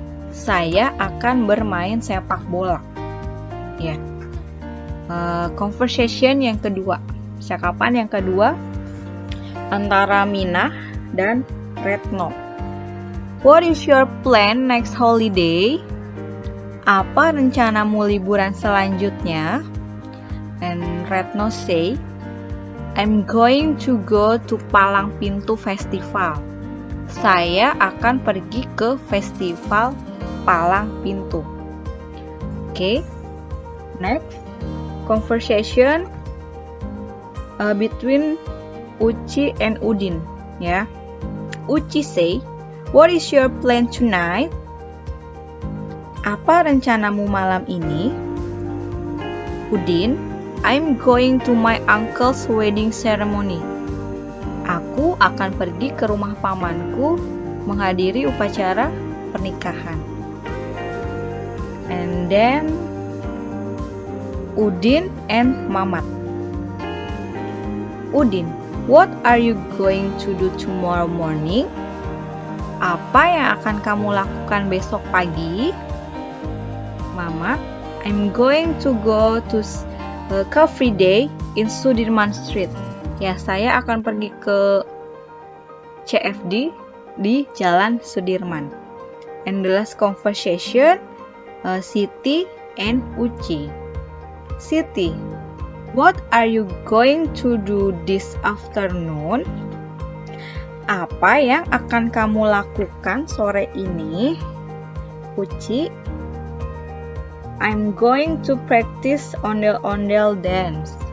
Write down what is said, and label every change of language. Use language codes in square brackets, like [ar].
[id] Saya akan bermain sepak bola. Ya. Conversation yang kedua, percakapan yang kedua antara Minah dan Retno. [en] What is your plan next holiday? [id] Apa rencanamu liburan selanjutnya? [en] And Retno say, I'm going to go to Palang Pintu Festival. [id] Saya akan pergi ke festival Palang Pintu. Okay. [en] Next, conversation between Uci and Udin. Ya. Uci say, what is your plan tonight? [id] Apa rencanamu malam ini? [en] Udin, I'm going to my uncle's wedding ceremony. [id] Aku akan pergi ke rumah pamanku menghadiri upacara pernikahan. [en] And then Udin and Mamat. Udin, what are you going to do tomorrow morning? [id] Apa yang akan kamu lakukan besok pagi? [en] Mamat, I'm going to go to Coffee Day in Sudirman Street. [id] Ya, saya akan pergi ke CFD di Jalan Sudirman. [en] And the last conversation, Siti and Uci. Siti, what are you going to do this afternoon? [id] Apa yang akan kamu lakukan sore ini? [en] Uci, I'm going to practice ondel-ondel dance.